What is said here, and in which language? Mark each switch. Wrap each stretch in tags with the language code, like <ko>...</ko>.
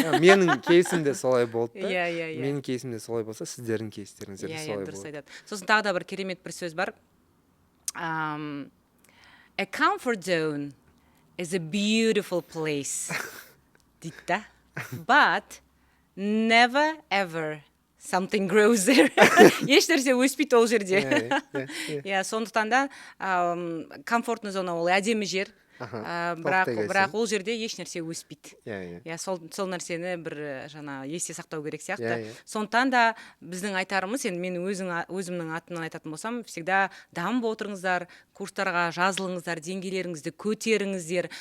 <kk>Менің кейсімде солай болды. Менің кейсімде солай болса, сіздердің кейстеріңізде де солай дұрыс болады. айтады. Сосын тағы да бір керемет бір сөз бар.</kk> <en>A comfort zone is a beautiful place.</en> <kk>дейді да.</kk> <en>But never ever something grows there.</en> <kk>Ешнәрсе өспейді ол жерде. Иә, сондықтан да комфортный зона ол әдемі жер. Бірақ ол жерде ешнәрсе өспейді. Иә, сол нәрсені бір жаңа есте сақтау керек сияқты. Сондықтан да біздің айтарымыз, енді мен өзімнің атымнан айтатын болсам, всегда дамып отырыңыздар, курстарға жазылыңыздар, деңгейлеріңізді көтеріңіздер.</kk>